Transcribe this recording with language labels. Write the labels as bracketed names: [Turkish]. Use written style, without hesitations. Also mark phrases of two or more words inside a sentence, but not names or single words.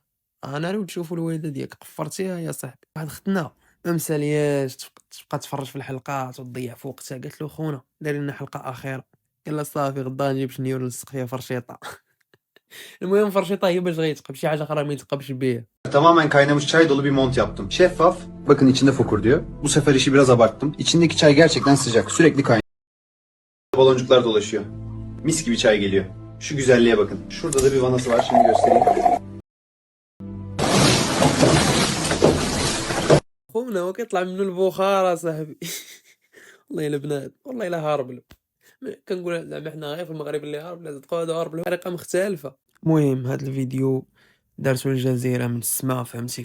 [Arabic] انا راه تشوفوا الوالده ديالك قفرتيها يا صاحبي. واحد ختنا ما مسالياش تبقى تفرج في الحلقات وتضيع في وقتها. قالت له خونا دير لنا حلقه اخيره. قال لها صافي غدا نجيب شنيور نلصق فيها فرشيطه. المهم فرشيطه هي باش غيتقب، شي حاجه اخرى ما يتقبش بيها. [Turkish] Tamamen kaynamış çay dolu bir mont yaptım. Şeffaf. Bakın içinde fokur diyor. Bu sefer işi biraz abarttım. İçindeki çay gerçekten sıcak. Sürekli kaynıyor. Baloncuklar dolaşıyor. Mis gibi çay geliyor. Şu güzelliğe bakın. Şurada da bir vanası var. Şimdi göstereyim. [Arabic] خونا هو كيطلع منه البخار صاحبي. والله الا بنات، والله الا هارب له. كنقول زعما حنا غير في المغرب اللي هارب، لا تبقاو هادو هارب له بطريقه مختلفه. المهم هاد الفيديو دارتو الجزيره من السماء، فهمتي؟